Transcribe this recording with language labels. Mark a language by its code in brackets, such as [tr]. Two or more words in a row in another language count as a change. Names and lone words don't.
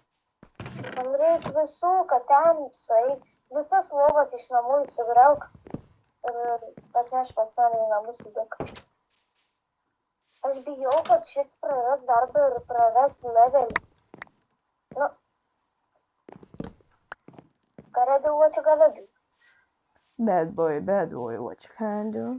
[lt] Man Jam reikia visų, kad ten sueit, visas lovas iš namų sugriauk ir atneš pas mane į namus įdėk. Aš bijau, kad šits praras darbą ir praras levelį. Nu, [en] gotta do what you gotta do. Bad boy, what you can do?